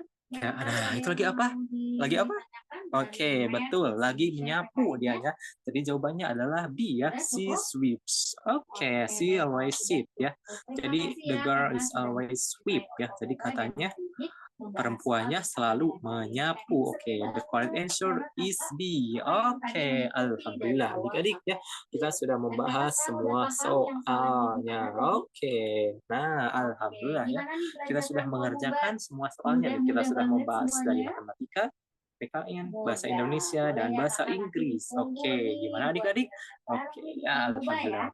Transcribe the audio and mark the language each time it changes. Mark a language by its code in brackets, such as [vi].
[id] Ya, itu lagi apa? Lagi apa? Oke, betul. Lagi menyapu dia ya. Jadi jawabannya adalah B ya. [en] She sweeps. Oke, she always sweep [id] ya. Jadi [en] the girl is always sweep [id] ya. Jadi katanya perempuannya selalu menyapu. [en] Oke, the correct answer is B. [id] Oke, alhamdulillah adik-adik ya. Kita sudah membahas semua soalnya. Oke. Nah, alhamdulillah ya. Kita sudah mengerjakan semua soalnya. Kita sudah membahas dari matematika, PKN, bahasa Indonesia, dan bahasa Inggris. Oke, gimana adik-adik? Oke, ya alhamdulillah.